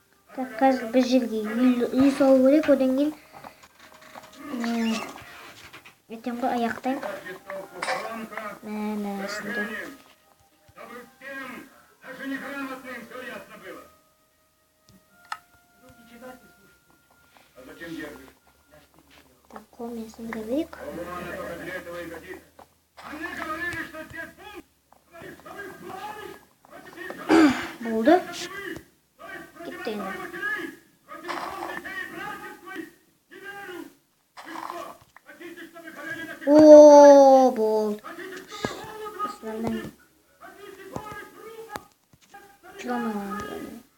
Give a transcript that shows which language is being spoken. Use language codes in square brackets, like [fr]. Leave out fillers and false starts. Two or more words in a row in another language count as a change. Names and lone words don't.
[kk] Так, қазір бір жерге үй салу керек, одан кейін ертең ғой аяқтаймын. Міне осындай. [ru] Чтобы всем, даже неграмотным, все ясно было. А зачем держишь? Так, [kk] мен сындыра берейік. [ru] Она только для этого и годится. А мне говорили, что те пункты... [kk] Болды. Кетті енді. О, болды. Осылардан çıkamıyorum.